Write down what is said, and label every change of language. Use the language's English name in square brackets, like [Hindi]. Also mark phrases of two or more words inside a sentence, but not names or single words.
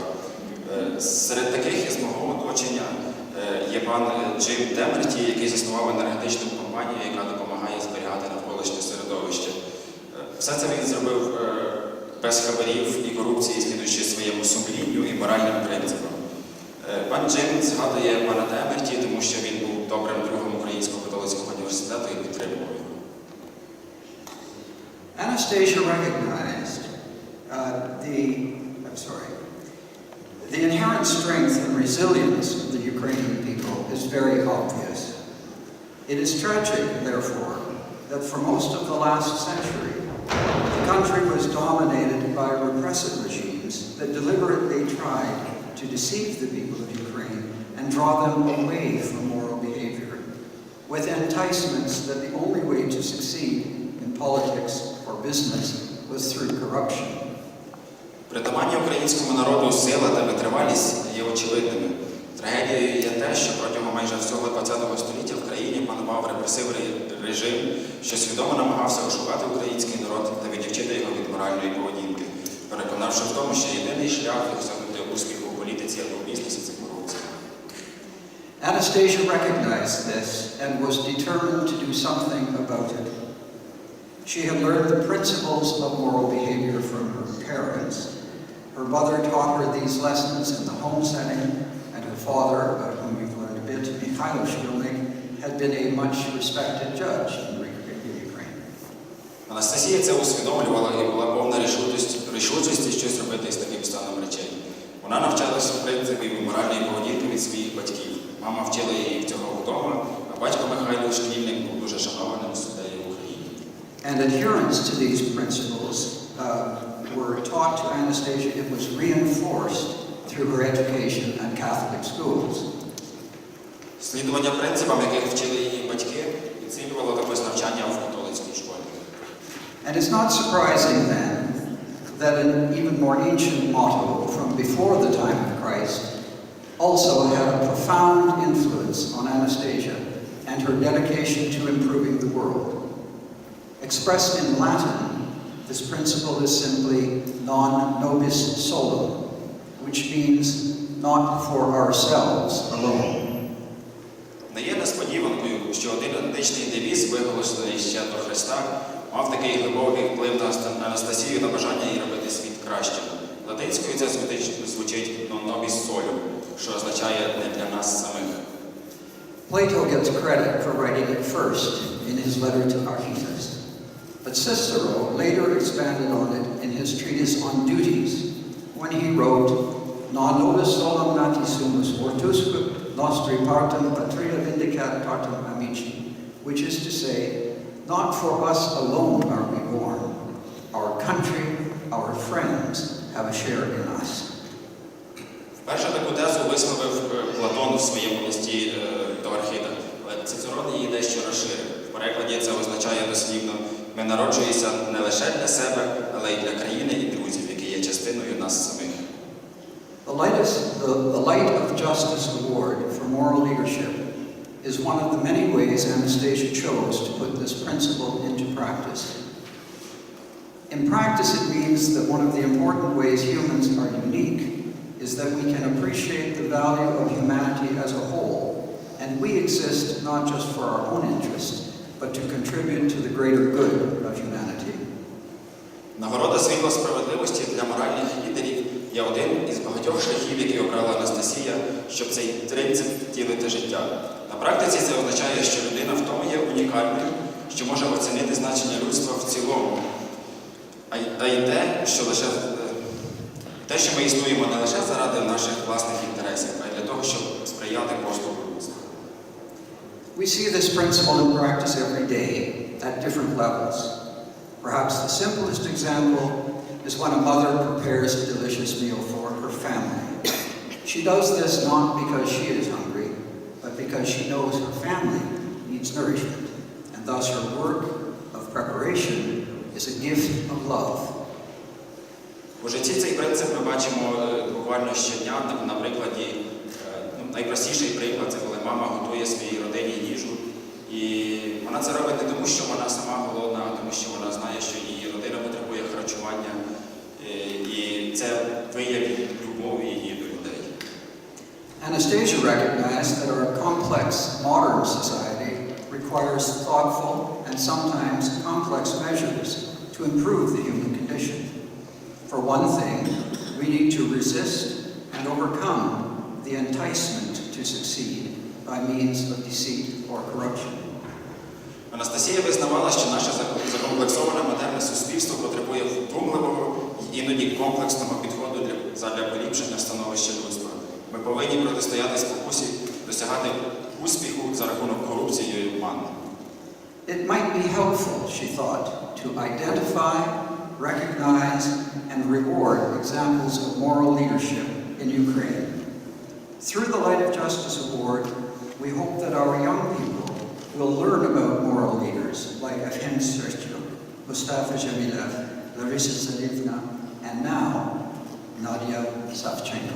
[Ukrainian] Серед таких із мого оточення є пан Джим Демерті, який заснував енергетичну компанію, яка допомагає зберігати навколишнє середовище. Все це він зробив без хабарів і корупції, слідуючи своєму сумлінню і моральним принципам. Пан Джим згадує пана Демерті, тому що він був добрим другом Українського католицького університету і підтримував його. [English] Anastasia recognized the inherent strength and resilience of the Ukrainian people is very obvious. It is tragic, therefore, that for most of the last century, the country was dominated by repressive regimes that deliberately tried to deceive the people of Ukraine and draw them away from moral behavior, with enticements that the only way to succeed in politics or business was through corruption. [Ukrainian] Притаманні українському народу сила та витривалість є очевидними. Трагедією є те, що протягом майже всього ХХ століття в країні панував репресивний режим, що свідомо намагався ошукати український народ та відвчити його від моральної поведінки, переконавши в тому, що єдиний шлях досягнути успіху у політиці або в бізнесі – це корупція. [English] Anastasia recognized this and was determined to do something about it. She had learned the principles of moral behavior from her parents. Her mother taught her these lessons in the home setting, and her father, about whom we've learned a bit, Mikhailo Shkilnik, had been a much respected judge in Ukraine. [Ukrainian] Анастасія це усвідомлювала і була повна рішучості щось робити з таким станом речей. Вона навчалася принципів і моральної поведінки від своїх батьків. Мама вчила її цього вдома, а батько Михайло Шкільник був дуже шанованим суддею в Україні. [English] And adherence to these principles were taught to Anastasia. It was reinforced through her education at Catholic schools. [Ukrainian] Слідування принципам, яких вчили її батьки, підсилювало також навчання в католицькій школі. [English] And it's not surprising then that an even more ancient motto from before the time of Christ also had a profound influence on Anastasia and her dedication to improving the world. Expressed in Latin, this principle is simply [Latin] non nobis solum, [English] which means not for ourselves alone. [Ukrainian] Не є несподіванкою, що один античний девіз, виголошений ще до Христа, мав такий глибокий вплив на Анастасію та бажання їй робити світ кращим. Латинською це звучить [Latin] non nobis solum, [Ukrainian] що означає не для нас самих. [English] Plato gets credit for writing it first in his letter to Archytas, but Cicero later expanded on it in his treatise on duties when he wrote [Latin] non nobis solum nati sumus ortusque nostri partem patria vindicat partem amici, [English] which is to say, not for us alone are we born. Our country, our friends have a share in us. [Ukrainian] Вперше таку тезу висловив Платон в своєму листі до Архіта, але Цицерон її дещо розширив. В перекладі це означає дослівно «Ми народжуємося не лише для себе, але й для країни і друзів, які є частиною нас самих». [English] The Light of Justice Award for Moral Leadership is one of the many ways Anastasia chose to put this principle into practice. In practice, it means that one of the important ways humans are unique is that we can appreciate the value of humanity as a whole, and we exist not just for our own interest, but to contribute to the greater good of humanity. [Ukrainian] Нагорода «Світло Справедливості» для моральних лідерів є один із багатьох шляхів, які обрала Анастасія, щоб цей принцип втілити життя. На практиці це означає, що людина в тому є унікальною, що може оцінити значення людства в цілому, а й те, що ми існуємо не лише заради наших власних інтересів, а й для того, щоб сприяти поступу людства. [English] We see this principle in practice every day at different levels. Perhaps the simplest example is when a mother prepares a delicious meal for her family. She does this not because she is hungry, but because she knows her family needs nourishment, and thus her work of preparation is a gift of love. [Ukrainian] У житті цей принцип ми бачимо буквально щодня на прикладі, найпростіший приклад – це коли мама готує своїй родині їжу, І вона це робить не тому, що вона сама голодна, а тому, що вона знає, що її родина потребує харчування. І це вияв любові її до людей. [English] Anastasia recognized that our complex modern society requires thoughtful and sometimes complex measures to improve the human condition. For one thing, we need to resist and overcome the enticement to succeed by means of deceit or corruption. [Ukrainian] Анастасія визнавала, що наше закомплексоване модерне суспільство потребує вдумливого і іноді комплексного підходу для поліпшення становища людства. Ми повинні протистояти спокусі, досягати успіху за рахунок корупції і обману. [English] It might be helpful, she thought, to identify, recognize, and reward examples of moral leadership in Ukraine. Through the Light of Justice Award, we hope that our young people will learn about moral leaders like Evhen Serchuk, Mustafa Jamilev, Larissa Zarivna, and now Nadia Savchenko.